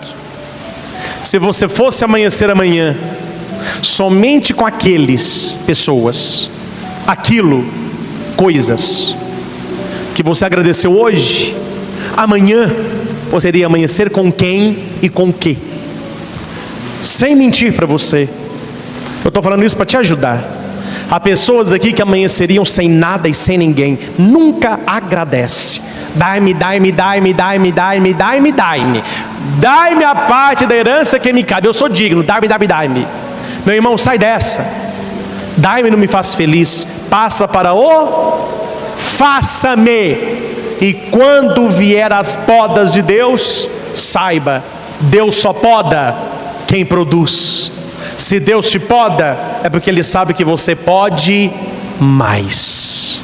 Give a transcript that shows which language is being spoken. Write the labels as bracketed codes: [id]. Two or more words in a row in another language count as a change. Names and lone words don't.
[pt] Se você fosse amanhecer amanhã somente com aqueles, pessoas, aquilo, coisas que você agradeceu hoje, amanhã você iria amanhecer com quem e com o que? Sem mentir para você, eu estou falando isso para te ajudar. Há pessoas aqui que amanheceriam sem nada e sem ninguém, nunca agradece. Dai-me, dai-me, dai-me, dai-me, dai-me, dai-me, dai-me. Dai-me a parte da herança que me cabe, eu sou digno, dai-me, dai-me, dai-me. Meu irmão, sai dessa. Dai-me não me faz feliz. Passa para o faça-me. E quando vier as podas de Deus, saiba, Deus só poda quem produz. Se Deus te poda, é porque Ele sabe que você pode mais.